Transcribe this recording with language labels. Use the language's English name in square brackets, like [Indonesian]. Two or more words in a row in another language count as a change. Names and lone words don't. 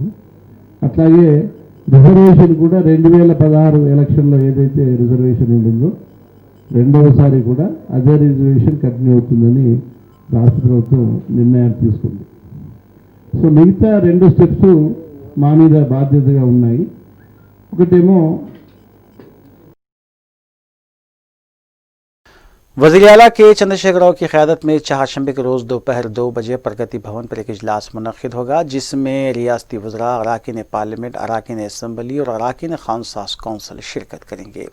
[Telugu] అట్లాగే రిజర్వేషన్ కూడా 2016 ఎలక్షన్లో ఏదైతే రిజర్వేషన్ ఉండిందో రెండవసారి కూడా అదే రిజర్వేషన్ కంటిన్యూ అవుతుందని రాష్ట్ర ప్రభుత్వం నిర్ణయాలు తీసుకుంది. సో మిగతా 2 స్టెప్స్ మా మీద బాధ్యతగా ఉన్నాయి. ఒకటేమో [Urdu] وزیر اعلیٰ کے چندرشیکھر راؤ کی قیادت میں چہارشنبے کے روز دوپہر 2 بجے پرگتی بھون پر ایک اجلاس منعقد ہوگا، جس میں ریاستی وزراء، اراکین پارلیمنٹ، اراکین اسمبلی اور اراکین خان ساز کونسل شرکت کریں گے۔